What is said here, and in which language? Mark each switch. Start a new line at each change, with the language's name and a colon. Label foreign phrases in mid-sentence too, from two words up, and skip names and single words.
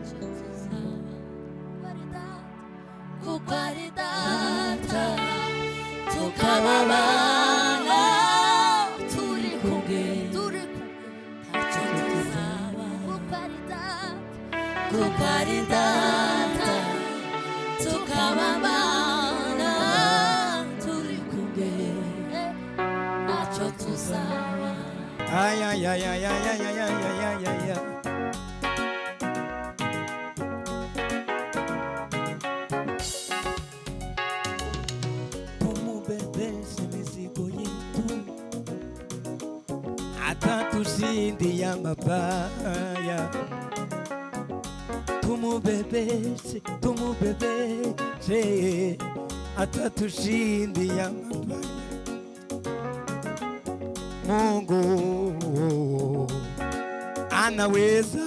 Kinyarwanda: kuko ari data tukababana turi kumwe ntacyo tuzaba kuko ari data tukababana turi kumwe ntacyo tuzaba ay ay ay ay ay ay ay ay ay ay ay
Swahili: umubebeshe mizigo yetu atatushindia mabaya tumubebeshe atatushindia mabaya Mungu anaweza